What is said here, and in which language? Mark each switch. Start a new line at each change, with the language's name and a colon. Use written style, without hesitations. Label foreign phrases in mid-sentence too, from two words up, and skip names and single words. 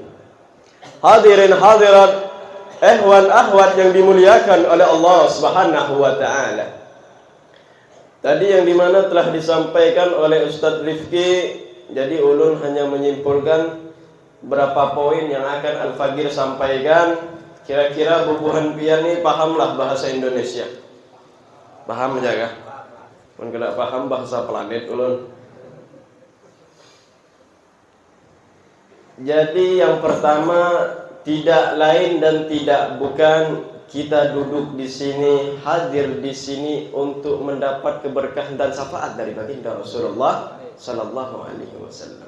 Indonesian: Hadirin hadirat,
Arabic: إخوان أخوات
Indonesian: yang dimuliakan oleh Allah
Arabic: سبحانه وتعالى.
Indonesian: Tadi yang dimana telah disampaikan oleh Ustaz Rifki, jadi ulun hanya menyimpulkan berapa poin yang akan Al-Fagir sampaikan. Kira-kira
Banjar: bubuhan pian
Indonesian: ini pahamlah bahasa Indonesia.
Banjar: Paham aja kah? Mun kada paham bahasa planet ulun.
Indonesian: Jadi yang pertama, tidak lain dan tidak bukan kita duduk di sini, hadir di sini untuk mendapat keberkahan dan syafaat dari baginda Rasulullah
Arabic: صلى الله عليه وسلم.